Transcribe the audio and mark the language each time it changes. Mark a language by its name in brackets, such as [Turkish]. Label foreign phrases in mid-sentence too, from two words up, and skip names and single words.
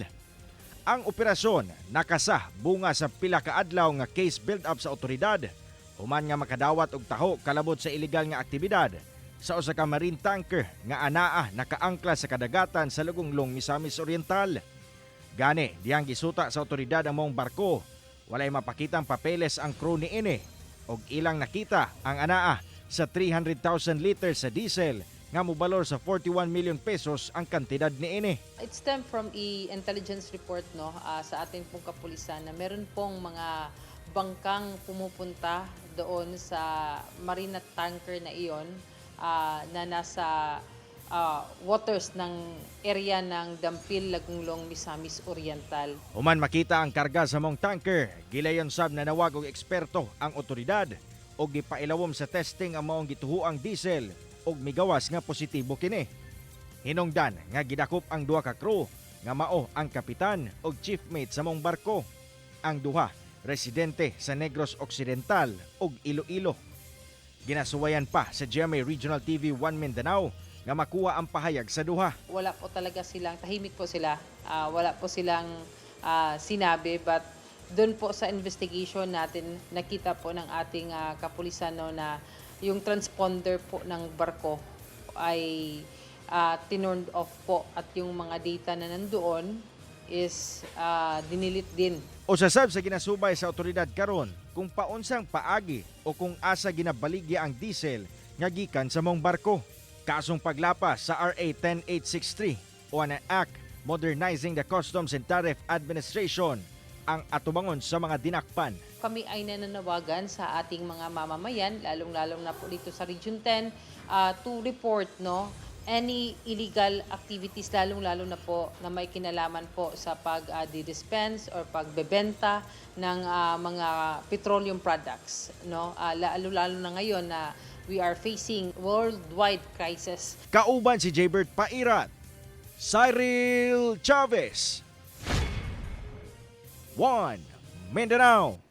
[Cebuano] Ang operasyon nakasa bunga sa pila ka adlaw nga [English] case build-up [Cebuano] sa otoridad human nga makadawat og taho kalabot sa ilegal nga aktibidad sa usa ka [English] marine tanker [Cebuano] nga anaa nakaangkla sa kadagatan sa Lagunglong Misamis Oriental. Gani diyang gisuta sa otoridad ang maong barko, walay mapakitang papeles ang crew niini og ilang nakita ang anaa sa 300,000 liters sa diesel nga mobalor sa 41 million pesos ang kantidad niini. [English] It stemmed from intelligence report [Filipino] sa ating pong kapulisan na meron pong mga bangkang pumupunta doon sa [English] marine tanker [Filipino] na iyon na nasa waters ng area ng Dampil, Lagunglong, Misamis Oriental. [Cebuano] Human makita ang karga sa mong tanker, gilayon sab na nawag og eksperto ang otoridad og gipailawom sa testing ang maong gituhuang diesel og migawas nga positibo kini. Hinungdan nga gidakop ang duha ka crew nga mao ang kapitan og [English] chief mate [Cebuano] sa mong barko. Ang duha residente sa Negros Occidental ug Iloilo. Ginasuwayan pa sa GMA Regional TV 1 Mindanao nga makuha ang pahayag sa duha. [Filipino] Wala po talaga silang, tahimik po sila, wala po silang sinabi, but doon po sa investigation natin, nakita po ng ating kapulisan na yung transponder po ng barko ay tinurned off po at yung mga data na nandoon is dinilit din. [Cebuano] O sasab sa ginasubay sa otoridad karon kung paunsang paagi o kung asa ginabaligya ang diesel nga gikan sa mong barko. Kasong paglapas sa RA 10863 o ang Act Modernizing the Customs and Tariff Administration ang atubangon sa mga dinakpan. [Filipino] Kami ay nananawagan sa ating mga mamamayan, lalong-lalong na po dito sa Region 10, [English] to report any illegal activities, [Filipino] lalong-lalo na po na may kinalaman po sa pag-dispense or pagbebenta ng mga [English] petroleum products. [Filipino] Lalo-lalo na ngayon na [English] we are facing worldwide crisis. [Cebuano] Kauban si Jaybert Pairat, Cyril Chavez, 1 Mindanao.